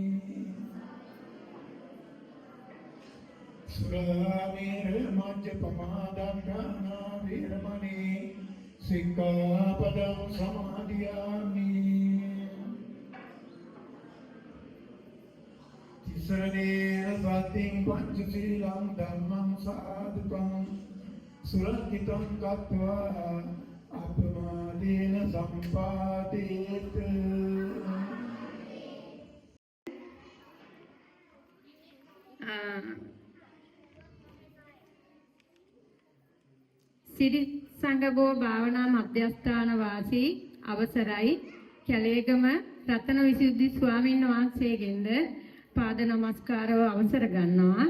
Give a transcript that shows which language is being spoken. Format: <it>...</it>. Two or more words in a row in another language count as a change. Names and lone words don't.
<pi>सुरामेरमज्जपमादङ्गाना वीरमणि सिक्खापदं समादयामि तिसरणेन सत्यं पञ्चशीलं धम्मं साधुकं सुरक्षितं कृत्वा अपमादेन सम्पादेत्</pi> <si>සිරි සංගබෝ භාවනා මධ්‍යස්ථාන වාසී අවසරයි කැලේගම රතන විසුද්ධි ස්වාමීන් වහන්සේගෙන්ද පාද නමස්කාරව අවසර ගන්නවා.</si>